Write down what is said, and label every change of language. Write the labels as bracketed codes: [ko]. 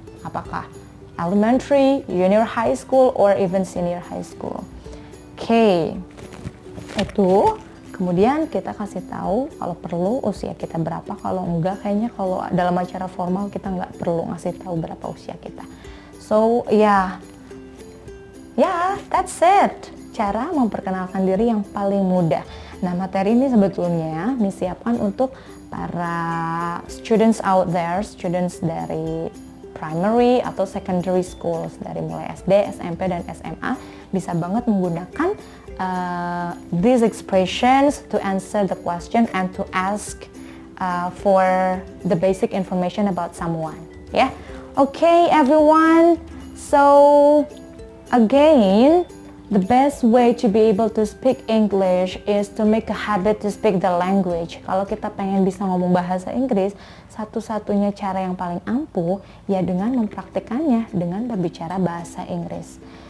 [en] Apakah elementary, junior high school, or even senior high school. [id] Oke, itu kemudian kita kasih tahu kalau perlu usia kita berapa. Kalau enggak, kayaknya kalau dalam acara formal kita nggak perlu ngasih tahu berapa usia kita. [en] So yeah, that's it. [id] Cara memperkenalkan diri yang paling mudah. Nah, materi ini sebetulnya disiapkan untuk para [en] students out there, [id] students dari primary atau secondary schools, dari mulai SD, SMP, dan SMA, bisa banget menggunakan [en] these expressions to answer the question and to ask for the basic information about someone. Yeah, okay everyone. So again, the best way to be able to speak English is to make a habit to speak the language. [id] Kalau kita pengen bisa ngomong bahasa Inggris, satu-satunya cara yang paling ampuh ya dengan mempraktikannya, dengan berbicara bahasa Inggris.